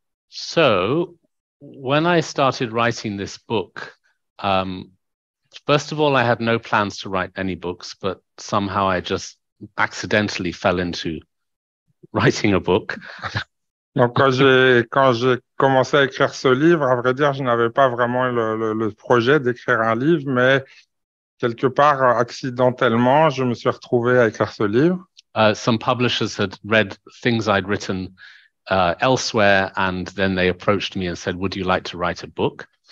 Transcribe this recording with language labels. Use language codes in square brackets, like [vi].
[en] So, when I started writing this book, first of all, I had no plans to write any books, but somehow I just accidentally fell into writing a book. [fr] Donc, quand j'ai commencé à écrire ce livre, à vrai dire, je n'avais pas vraiment le projet d'écrire un livre, mais quelque part, accidentellement, je me suis retrouvé à écrire ce livre. [en] Some publishers had read things I'd written elsewhere, and then they approached me and said, would you like to write a book?